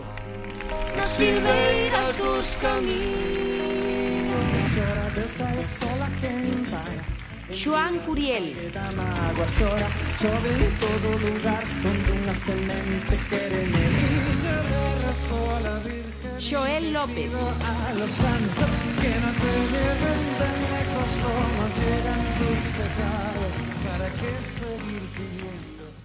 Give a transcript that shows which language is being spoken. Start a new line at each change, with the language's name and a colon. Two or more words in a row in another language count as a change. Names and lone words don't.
Galician: nas silveiras dos camiños. Chora desa e sola quen vai. Xoán Curiel. Da mágoa chora, chove en todo lugar, onde unha semente quere medir. Joel López.
Spanish: A los santos que no te lleven tan lejos como llegan tus pecados, para que seguir pidiendo.